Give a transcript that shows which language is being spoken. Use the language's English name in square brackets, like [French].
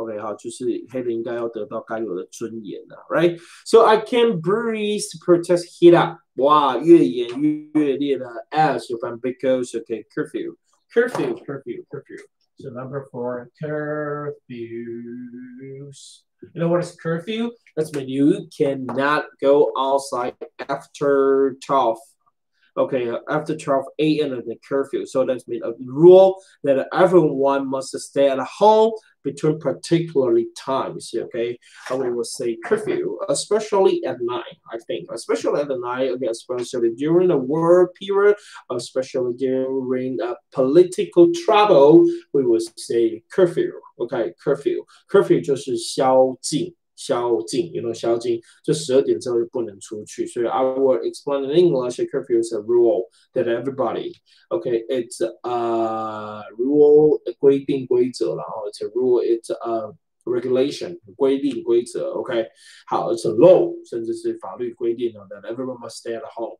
[Chinese] OK， 好，就是黑人应该要得到该有的尊严啊 ，right? [English] So I can breathe, protest heat up. [Chinese] 哇，越演越烈的 [English] as 有翻 because OK curfew. So number 4, curfews. You know what is curfew? That's when you cannot go outside after 12. Okay, after 12 a.m. the curfew. So that's mean a rule that everyone must stay at home between particularly times. Okay, and we will say curfew, especially at night. I think, especially at the night. Okay, especially during the war period, especially during political trouble, we will say curfew. [Chinese] Okay, curfew 就是宵禁。宵禁 ，you know 宵禁，就12点之后就不能出去。 [English] 所以 I will explain in English. Curfew is a rule that everybody, okay, it's a rule [Chinese] 规定规则， [English] 然后 it's a rule, it's a regulation [Chinese] 规定规则 [English] ，OK， 好 ，it's a law， [Chinese] 甚至是法律规定 [English] that everyone must stay at home.